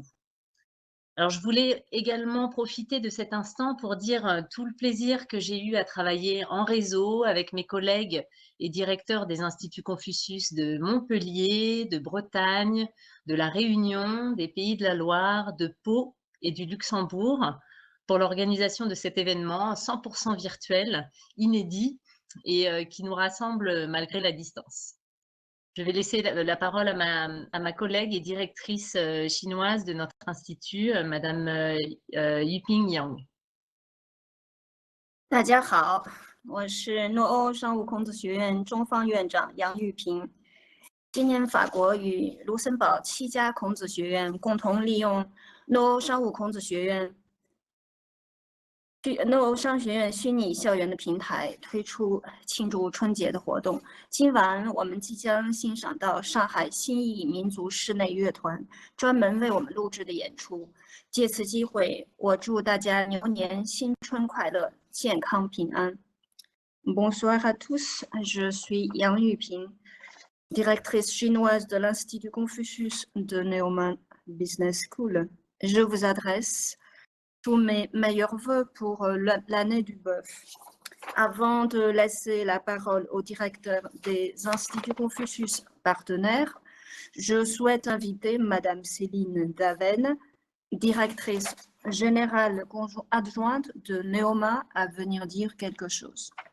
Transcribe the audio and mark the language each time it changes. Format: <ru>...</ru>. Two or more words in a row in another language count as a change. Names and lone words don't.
<fr>Alors, je voulais également profiter de cet instant pour dire tout le plaisir que j'ai eu à travailler en réseau avec mes collègues et directeurs des instituts Confucius de Montpellier, de Bretagne, de La Réunion, des Pays de la Loire, de Pau et du Luxembourg pour l'organisation de cet événement 100% virtuel, inédit et qui nous rassemble malgré la distance. Je vais laisser la parole à ma collègue et directrice chinoise de notre institut, Madame Yuping Yang.</fr> <zh>大家好，我是诺欧商务孔子学院中方院长杨玉平。今年法国与卢森堡7家孔子学院共同利用诺欧商务孔子学院虚拟校园的平台推出庆祝春节的活动。今晚我们即将欣赏到上海新艺民族室内乐团专门为我们录制的演出。借此机会，我祝大家牛年新春快乐，健康平安。</zh> <fr>Bonsoir à tous, je suis Yang Yuping, directrice chinoise de l'Institut Confucius de Neoma Business School. Je vous adresse tous mes meilleurs vœux pour l'année du bœuf. Avant de laisser la parole au directeur des instituts Confucius partenaires, je souhaite inviter Madame Céline Daven, directrice générale adjointe de Neoma, à venir dire quelque chose.</fr>